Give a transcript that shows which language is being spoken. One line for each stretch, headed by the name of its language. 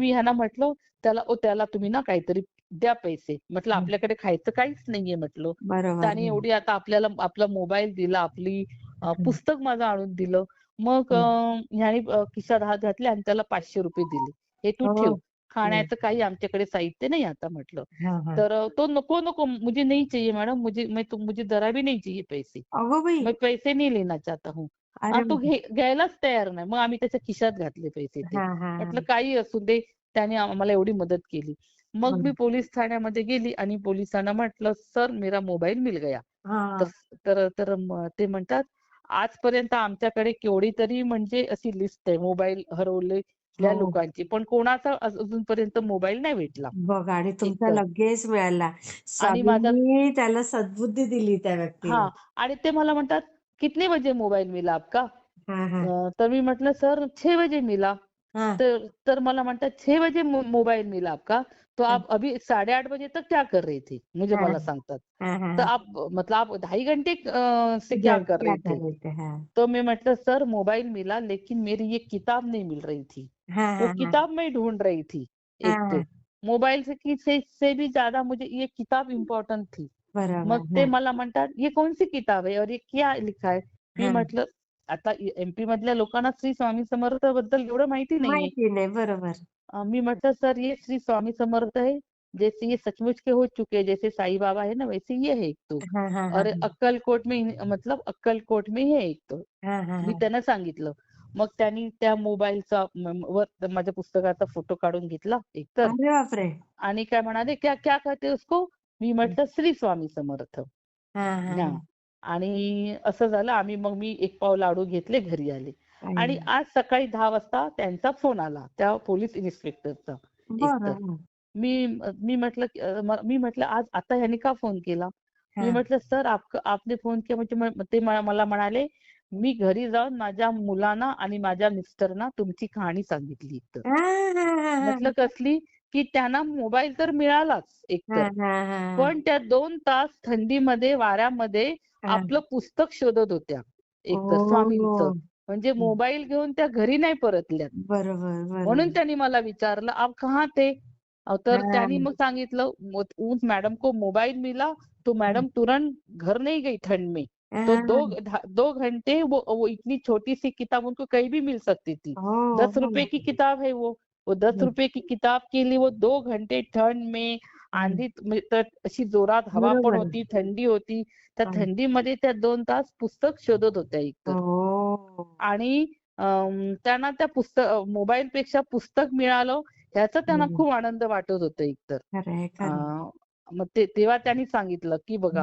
Marathi: मी ह्यांना म्हटलं त्याला तुम्ही ना काहीतरी द्या पैसे. म्हटलं हं. आपल्याकडे खायचं काहीच नाहीये म्हटलं. बरोबर. त्याने हं. एवढी आता आपल्याला आपला मोबाईल दिला, आपली हं. पुस्तक माझं आणून दिलं. मग हं. ह्याने खिशात हात घातले आणि त्याला ₹500 दिले. "हे तू ठेव. हो. हं. खाण्याचं काही आमच्याकडे साहित्य नाही आता" म्हटलं. हां, हां. तर तो "नको, नको
Hindi: मुझे नहीं चाहिए मैडम मुझे ज़रा भी नहीं चाहिए पैसे.
Marathi: अगो बाई!
Hindi: मैं पैसे नहीं लेना चाहता हूँ."
Marathi: अरे तो बापरे! घ्यायलाच तयार नाही. मग आम्ही त्याच्या खिशात घातले पैसे ते. हां, हां, म्हटलं हां. काही असू दे, त्याने आम्हाला एवढी मदत केली. मग मी बरं. पोलीस ठाण्यामध्ये गेली आणि पोलिसांना म्हटलं,
Hindi: "सर मेरा मोबाईल मिल गया."
Marathi: तर हां. ते म्हणतात, "आजपर्यंत आमच्याकडे केवढी तरी म्हणजे अशी लिस्ट आहे मोबाईल हरवलेल्या हो. लोकांची, पण कोणाचा अजूनपर्यंत मोबाईल नाही भेटला." बघा आणि तुमचा एकतर लगेच मिळाला. आणि माझा स्वामींनी त्याला सद्बुद्धी दिली त्या व्यक्तीला. हां. आणि ते मला म्हणतात,
Hindi: "कितने बजे मोबाईल मिला आपका?"
Marathi: हां, हां. तर मी म्हटलं,
Hindi: "सर 6 बजे मिला."
Marathi: हां, तर मला म्हणतात,
Hindi: "6 बजे मोबाइल मिला आपका, तो हां, आप अभी 8:30 बजे तक क्या कर रही थी?" मुझे हां,
Marathi: मला सांगतात. हां, हां, तर हां.
Hindi: आप 2.5 घंटे से क्या इधर कर रहे कर थे? रहे थे? हाँ। तो मैं मतलब सर मोबाइल मिला लेकिन मेरी ये किताब नहीं मिल रही थी। हाँ, वो हाँ, हाँ। किताब मैं ढूँढ रही थी हाँ, एक तो। हाँ। मोबाइल से भी ज़्यादा मुझे ये किताब इम्पोर्टंट थी।
Marathi: मग बरोबर. ते हां, मला म्हणतात,
Hindi: "ये कौन-सी किताब है और ये क्या लिखा है?"
Marathi: मी हां. म्हटलं, आता एम-पी मधल्या लोकांना श्री स्वामी समर्थाबद्दल एवढं माहिती नाहीये. माहिती नाही. बरोबर. मी म्हटलं,
Hindi: "सर ये श्री स्वामी समर्थ है, जैसे ये सचमुच के हो चुके हैं, जैसे साईं बाबा है ना वैसे ये है एक तो हां, हां, हां, और हां. अक्कलकोट में मतलब अक्कलकोट में है एक तो." हां, हां,
Marathi: मी हां. त्यांना सांगितलं. मग त्यांनी त्या मोबाईलचा वर माझ्या पुस्तकाचा फोटो काढून घेतला एकतर अरे बापरे! आणि काय म्हणाले,
Hindi: "क्या क्या कहते हो उसको?"
Marathi: मी हं. म्हटलं, "श्री स्वामी समर्थ." हां, हां, हां. हां. आणि असं झालं मग मी एक पाव लाडू घेतले, घरी आले. आई आणि आज सकाळी 10 वाजता त्यांचा फोन आला, त्या पोलिस इन्स्पेक्टरचा एकतर. बरं. हं. मी म्हटलं, "आज आता ह्याने का फोन केला?" मी हां. म्हटलं,
Hindi: "सर आपने फोन किया."
Marathi: म्हणजे ते मला म्हणाले, "मी घरी जाऊन माझ्या मुलांना आणि माझ्या मिस्टरना तुमची कहाणी सांगितली तर." हां, हां, हां, म्हटलं हां. कसली? की त्यांना मोबाईल तर मिळालाच एकतर. हां, हां, हां, पण त्या 2 तास थंडीमध्ये, वाऱ्यामध्ये हां. आपलं पुस्तक शोधत होत्या एकतर स्वामींचं. ओह! म्हणजे हं. मोबाईल घेऊन त्या घरी नाही परतल्यात. बरोबर, म्हणून बरोबर. त्यांनी मला विचारलं,
Hindi: "आप कहाँ थे?"
Marathi: तर त्यांनी हां.
Hindi: मग सांगितलं, "उस मैडम को मोबाइल मिला, तो हं. मैडम तुरंत घर नहीं गई ठंड में." तो हाँ, 2 घंटे वो इतनी छोटी सी किताब उनको कहीं भी मिल सकती थी। ओह! 10 रुपए की किताब है वो 10 रुपए की किताब के लिए वो 2 घंटे ठंड में हं,
Marathi: आंधी तर अशी जोरात हवा पण बरोबर. होती, थंडी होती. त्या हं. थंडीमध्ये त्या 2 तास पुस्तक शोधत होत्या एकतर. ओह! आणि त्यांना त्या मोबाईलपेक्षा पुस्तक मिळालं ह्याचा त्यांना हं. खूप आनंद वाटत होतं एकतर. खरं आहे, अ, खरं आहे. मग तेव्हा त्यांनी सांगितलं, की बघा